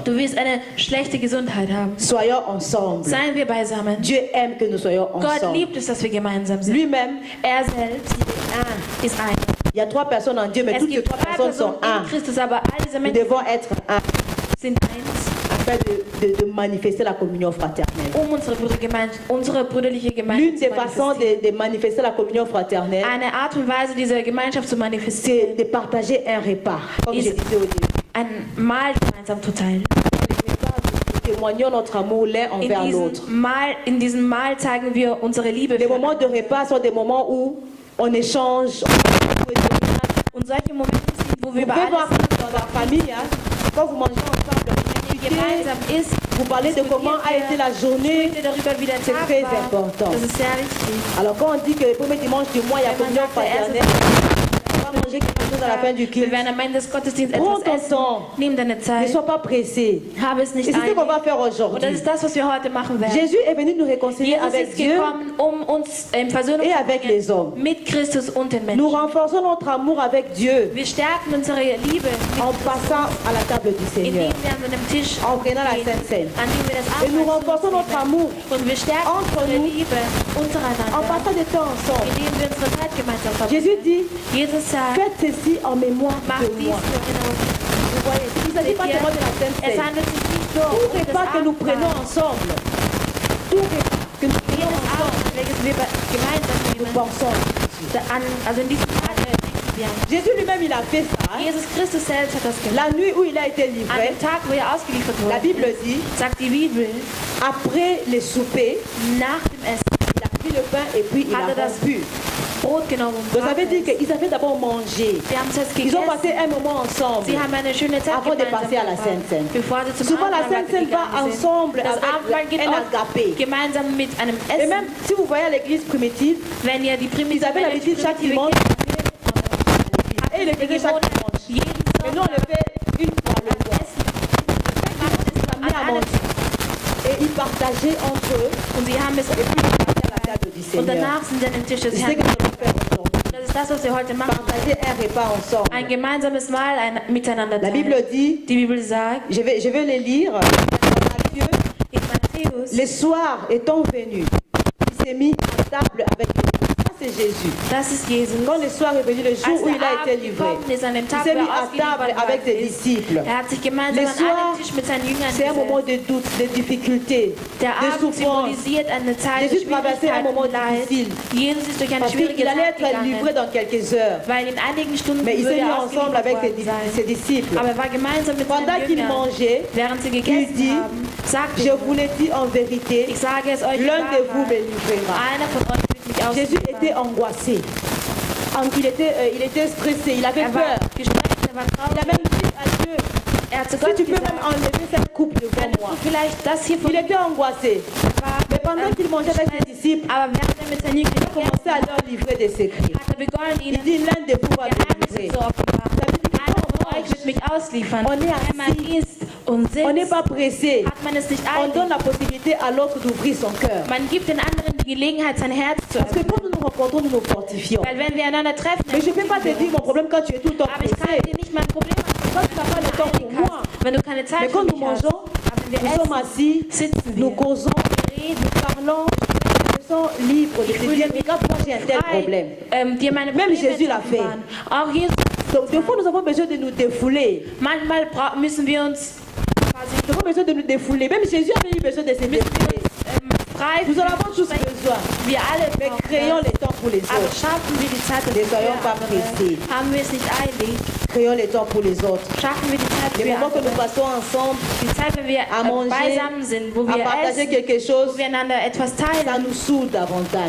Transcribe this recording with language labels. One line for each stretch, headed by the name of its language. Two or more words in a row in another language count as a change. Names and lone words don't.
German: Du wirst eine schlechte Gesundheit haben.
French: Soyons ensemble.
German: Seien wir beisammen.
French: Dieu aime que nous soyons
German: Gott
French: ensemble.
German: liebt es, dass wir gemeinsam sind.
French: Lui-même,
German: Er selbst ist ein.
French: il y a 3 personnes en Dieu, mais
German: Es
French: toutes ces
German: gibt 3 drei
French: personnes
German: Personen
French: sont un.
German: in Christus, aber all diese
French: Nous
German: Menschen
French: devons être un
German: sind eins,
French: afin de manifester la communion fraternelle.
German: unsere brüderliche Gemeinde
French: L'une
German: zu
French: des façons
German: manifestieren.
French: de manifester la communion fraternelle,
German: Eine Art und Weise, diese Gemeinschaft zu manifestieren,
French: c'est de partager un repas, comme je Is- disais au début.
German: ein Mahl gemeinsam zu teilen.
French: Nous témoignons notre amour l'un envers l'autre.
German: In diesem Mahl zeigen wir unsere Liebe
French: Les moments de
German: füreinander.
French: repas sont des moments où on échange.
German: Und solche Momente sind, wo
French: Vous
German: wir über
French: pouvez voir
German: alles
French: dans la famille, hein, quand vous mangez ensemble,
German: gemeinsam isst,
French: vous parlez de comment a été la journée.
German: sprecht ihr darüber, wie der
French: C'est
German: Tag
French: très
German: war.
French: important.
German: Das ist sehr wichtig.
French: Alors quand on dit que le premier dimanche du mois, il y a
German: Wenn man
French: communion
German: sagt, der erste
French: fraternelle, on va manger quelque chose à la fin du
German: Wir
French: culte.
German: werden am Ende des Gottesdienstes
French: Prends
German: etwas
French: ton
German: essen.
French: temps.
German: Nimm deine
French: Ne
German: Zeit.
French: sois pas pressé.
German: Habe es
French: Et
German: nicht
French: c'est ce qu'on va
German: eilig.
French: faire
German: Und das
French: aujourd'hui.
German: ist das, was wir heute machen werden.
French: Jésus est venu nous réconcilier
German: Jesus
French: avec
German: ist
French: Dieu
German: gekommen, um uns in Versöhnung
French: et
German: zu
French: avec
German: bringen
French: les hommes.
German: mit Christus und den
French: Nous
German: Menschen.
French: renforçons notre amour avec Dieu
German: Wir stärken unsere Liebe,
French: en passant à la table du Seigneur,
German: indem wir an einem Tisch
French: en prenant la
German: gehen,
French: Sainte Seine.
German: an dem wir das
French: Et nous
German: Abendmahl
French: renforçons notre
German: nehmen.
French: amour
German: Und wir stärken
French: entre
German: unsere
French: nous
German: Liebe
French: en
German: untereinander,
French: passant du temps ensemble.
German: indem wir unsere Zeit gemeinsam verbringen.
French: Jésus dit,
German: Jesus sagt,
French: faites ceci en mémoire
German: mach
French: de
German: dies
French: moi.
German: zur Erinnerung.
French: Vous voyez, il ne s'agit pas seulement de la Sainte
German: Es
French: Seine.
German: handelt sich nicht nur
French: Tout
German: um das
French: repas que nous prenons
German: Abendmahl.
French: ensemble, tout repas que nous prenons
German: Jedes
French: ensemble,
German: Abend, welches wir gemeinsam
French: nous
German: nehmen,
French: pensons.
German: also in diesem Tag denken wir an.
French: Jésus lui-même, il a fait ça. hein.
German: Jesus Christus selbst hat das gemacht.
French: La nuit où il a été
German: An
French: livré,
German: dem Tag, wo er ausgeliefert
French: la
German: wurde,
French: Bible dit,
German: sagt die Bibel,
French: après le souper,
German: nach dem Essen
French: il a pris le pain et puis il a
German: hat er das
French: rompu.
German: Brot genommen und
French: Donc ça
German: brach
French: veut dire
German: es.
French: qu'ils avaient d'abord mangé.
German: Sie haben es
French: Ils ont passé
German: gegessen.
French: un moment ensemble.
German: Sie haben eine schöne Zeit
French: Avant de
German: gemeinsam
French: passer à la Sainte Seine.
German: verbracht, bevor sie zum
French: Souvent la
German: Abendmahl
French: Sainte Seine va
German: gegangen sind.
French: ensemble
German: Das Abendmahl
French: avec
German: geht
French: un
German: oft
French: agapé.
German: gemeinsam mit einem
French: Et même
German: Essen.
French: si vous voyez à l'église primitive,
German: Wenn ihr die
French: ils avaient l'habitude chaque dimanche et ils le faisaient chaque dimanche.
German: jeden
French: Mais nous on le
German: Sonntag
French: fait une fois le mois.
German: essen. Macht es
French: Amener à
German: an einem
French: manger. partagé entre eux.
German: Und sie haben es
French: à la table du Seigneur.
German: und danach sind sie an den Tisch des
French: C'est ce
German: Herrn.
French: que nous allons faire aujourd'hui.
German: Das ist das, was wir heute machen.
French: Partager un repas ensemble.
German: Ein gemeinsames Mahl miteinander
French: La Bible
German: teilen.
French: dit,
German: Die Bibel sagt,
French: je vais les lire. Matthieu,
German: in Matthäus,
French: le soir étant venu, il s'est mis à table avec eux. Ça c'est Jésus.
German: das ist Jesus.
French: Quand le soir est venu, le jour
German: Als
French: où
German: der
French: il a été
German: Abend
French: livré,
German: gekommen ist, an dem
French: il
German: Tag,
French: s'est
German: wo
French: mis à
German: ausgeliefert
French: table avec ses
German: worden ist,
French: disciples.
German: hat sich gemeinsam
French: Le
German: an
French: soir,
German: einen Tisch mit seinen Jüngern
French: c'est un moment
German: gesetzt.
French: de doute, de difficulté,
German: Der
French: de
German: Abend
French: souffrance.
German: symbolisiert eine Zeit der
French: Jésus traversait un
German: Schwierigkeiten
French: moment
German: und Leid.
French: difficile.
German: Jesus ist durch eine
French: Parce
German: schwierige
French: qu'il allait
German: Zeit
French: être livré
German: gegangen,
French: dans quelques heures.
German: weil in einigen Stunden
French: Mais il
German: würde
French: s'est mis
German: er
French: ensemble avec
German: ausgeliefert worden
French: ses
German: sein.
French: disciples.
German: Aber er war gemeinsam mit
French: Pendant
German: seinen
French: qu'il
German: Jüngern.
French: mangeait,
German: Während sie
French: il
German: gegessen
French: dit,
German: haben, sagte
French: je
German: er,
French: vous l'ai dit en vérité,
German: ich sage es euch in
French: l'un de vous
German: Wahrheit,
French: me livrera.
German: einer von euch wird mich
French: Jésus était
German: ausliefern.
French: angoissé. Il était stressé, il avait
German: Er war
French: peur.
German: gestresst, er war
French: Il a
German: traurig.
French: même dit à Dieu,
German: Er hat zu
French: si
German: Gott
French: tu peux
German: gesagt,
French: même enlever cette coupe devant
German: könntest
French: moi.
German: du vielleicht das hier von
French: Il était angoissé.
German: war,
French: Mais pendant qu'il mangeait avec ses disciples,
German: aber während er mit seinen Jüngern
French: il a commencé à leur livrer des secrets.
German: hat er begonnen,
French: Il
German: ihnen
French: dit, l'un de vous va me
German: Geheimnisse
French: livrer.
German: zu offenbaren.
French: Ça veut dire que
German: Einer
French: quand
German: von
French: on
German: euch
French: mange,
German: wird mich ausliefern.
French: On est
German: Wenn man
French: assis.
German: isst und
French: on n'est
German: sitzt,
French: pas pressé.
German: hat man es nicht
French: On donne
German: eilig.
French: la possibilité à l'autre d'ouvrir son cœur.
German: Man gibt den anderen die Gelegenheit, sein Herz zu
French: Parce que
German: öffnen.
French: quand nous nous rencontrons, nous nous fortifions.
German: Weil wenn wir einander treffen,
French: Mais je ne peux pas te dire mon problème quand tu es tout le temps
German: aber ich kann
French: pressé.
German: dir nicht mein Problem
French: Quand tu n'as pas le temps pour moi.
German: wenn du keine Zeit
French: Mais
German: für
French: quand nous
German: mich hast.
French: mangeons,
German: Aber wenn wir
French: nous sommes
German: essen,
French: assis,
German: sitzen
French: nous
German: wir,
French: causons,
German: reden,
French: nous parlons, nous sommes libres de te dire, regarde, moi j'ai un tel problème.
German: dir meine
French: Même
German: Probleme
French: Jésus l'a
German: zu
French: fait.
German: offenbaren. Auch Jesus.
French: Donc des fois, nous avons besoin de nous défouler.
German: Manchmal müssen wir uns
French: Nous avons besoin de nous défouler. Même Jésus avait eu besoin de se défouler.
German: frei
French: Nous en avons tous
German: sprechen.
French: besoin.
German: Wir alle
French: Mais
German: brauchen
French: créons
German: das.
French: les temps pour les
German: Aber
French: autres.
German: schaffen wir die Zeit
French: Ne
German: für
French: soyons pas
German: andere.
French: pressés.
German: Haben wir es nicht eilig,
French: Créons les temps pour les autres.
German: schaffen wir die Zeit
French: Les
German: für
French: moments que nous
German: andere.
French: passons ensemble,
German: Die Zeit, wenn wir
French: à manger,
German: beisammen sind, wo
French: à
German: wir
French: partager
German: essen,
French: quelque chose,
German: wo wir einander etwas
French: ça
German: teilen,
French: nous soude davantage.